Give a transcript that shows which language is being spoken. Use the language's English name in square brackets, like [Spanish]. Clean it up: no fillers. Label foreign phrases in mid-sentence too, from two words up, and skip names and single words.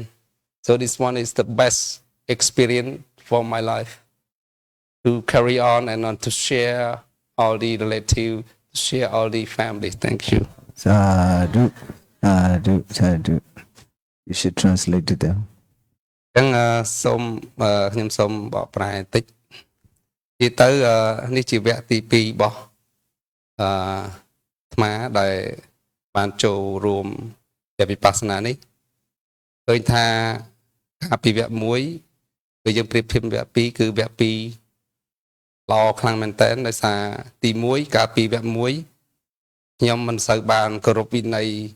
[English] So this one is the best experience for my life to carry on and to share all the relative, share all the family. Thank you. [Pali] Sadhu, sadhu, sadhu. [English] You should translate to them. [Khmer] ចឹងខ្ញុំសូមបកប្រែបន្តិចនិយាយទៅនេះជាវគ្គទី2របស់អាត្មាដែលបានចូលរួមវគ្គវិបស្សនានេះឃើញថាកាលពីវគ្គ1គឺយើងប្រៀបធៀបវគ្គ2គឺវគ្គ2ល្អខ្លាំងមែនតើដោយសារទី1កាលពីវគ្គ1ខ្ញុំមិនសូវបានគោរពវិន័យ